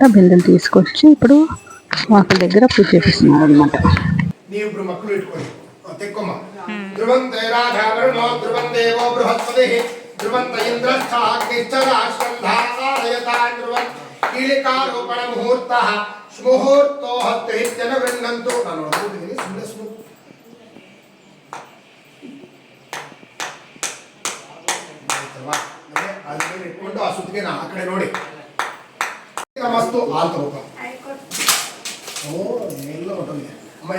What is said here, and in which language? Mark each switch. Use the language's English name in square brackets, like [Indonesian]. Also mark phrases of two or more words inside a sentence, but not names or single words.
[Telugu] బిందెలు తీసుకొచ్చి ఇప్పుడు వాకిలి దగ్గర పూజ చేపిస్తున్నారు అనమాట. [Sanskrit] ధ్రువంతే రాధావరుణో ధ్రువందేవో బృహస్పతిః ధ్రువంత ఇంద్రశ్చాగ్నిశ్చరాశ్వంధారయతాన్ ధ్రువన్ కీళికారోపణ ముహూర్తః ముహూర్తో హస్తైత్యన వృందంతు. [Kannada] ನಾನು ಓದಿದ್ದೀನಿ, ಸುಮ್ಮನೆ ಅದನ್ನ ಇಟ್ಕೊಂಡು ಆ ಸುತ್ತಿಗೆ ಆ ಕಡೆ ನೋಡಿ ಮಸ್ತು ಹಾಲು ತಗೋಪ. ಎಲ್ಲ ಹೊಟ್ಟೋಗಿದೆ ಅಮ್ಮಯ್ಯ.